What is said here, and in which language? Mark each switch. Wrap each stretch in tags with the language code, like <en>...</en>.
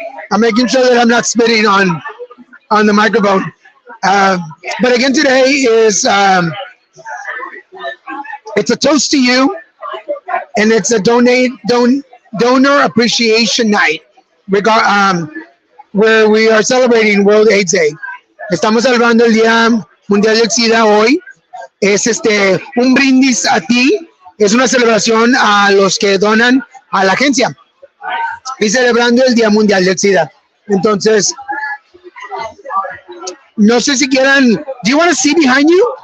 <en>I'm making sure that I'm not spitting on the microphone. But again, today is it's a toast to you, and it's a donor appreciation night, where we are celebrating World AIDS Day.</en> <es>Estamos celebrando el Día Mundial del SIDA hoy. Es un brindis a ti, es una celebración a los que donan a la agencia y celebrando el Día Mundial del SIDA. Entonces, no sé si quieran,</es> <en>do you want to see behind you?</en>